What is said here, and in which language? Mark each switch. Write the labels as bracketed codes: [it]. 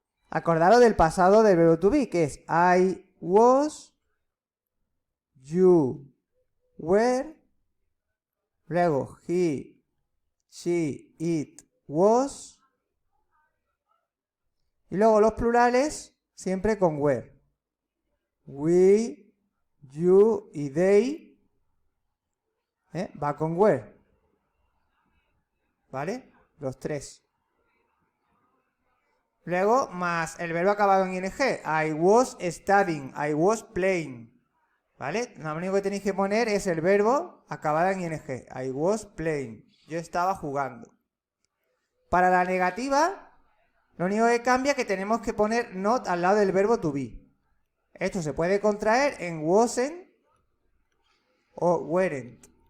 [es] Acordaros del pasado del verbo to be, que es [en] I was, you were, [es] luego [en] he, she, it was, [es] y luego los plurales siempre con were. [en] We, you [es] y they, va con were. ¿Vale? Los tres. Luego, más el verbo acabado en ing. [en] I was studying, I was playing. [es] ¿Vale? Lo único que tenéis que poner es el verbo acabado en ing. [en] I was playing. [es] Yo estaba jugando. Para la negativa, lo único que cambia es que tenemos que poner not al lado del verbo to be. Esto se puede contraer en wasn't o weren't.